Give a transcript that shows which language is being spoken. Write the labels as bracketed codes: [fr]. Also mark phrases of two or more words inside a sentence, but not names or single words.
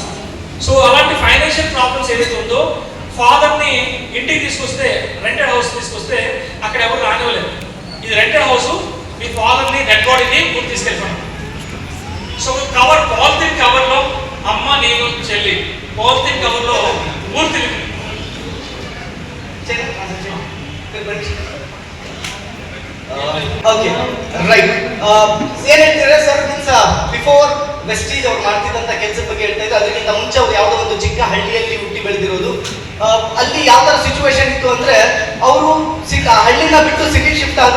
[te] సో అలాంటి [en] financial problems [te] ఏదైతే ఉందో, ఫాదర్ని ఇంటికి తీసుకొస్తే, [en] rented house [te] తీసుకొస్తే అక్కడ ఎవరు రానివ్వలేదు. ఇది [en] rented house, [te] మీ ఫాదర్ని [en] dead bodyni [te] ఊరు తీసుకెళ్ళిపోయాను. సో [en] polythene coverlo [te] అమ్మ, నేను, చెల్లి, [en] polythene coverlo [te] ఊరు తిరిగి. [en] okay right [kn] ಏನ್ ಹೇಳ್ತೀರಾ ಸರ್? [en] means before vestige [kn] ಅವ್ರು ಮಾಡ್ತಿದ್ದಂತ ಕೆಲಸದ ಬಗ್ಗೆ ಹೇಳ್ತಾ ಇದ್ರು. ಅದಕ್ಕಿಂತ ಮುಂಚೆ ಅವ್ರು ಯಾವುದೋ ಒಂದು ಚಿಕ್ಕ ಹಳ್ಳಿಯಲ್ಲಿ ಹುಟ್ಟಿ ಬೆಳೆದಿರೋದು. ಅಲ್ಲಿ ಯಾವ ತರ ಸಿಚುವೇಶನ್ ಇತ್ತು ಅಂದ್ರೆ, ಅವರು ಹಳ್ಳಿನ ಬಿಟ್ಟು [en] city shift [kn] ಆದ್ರು.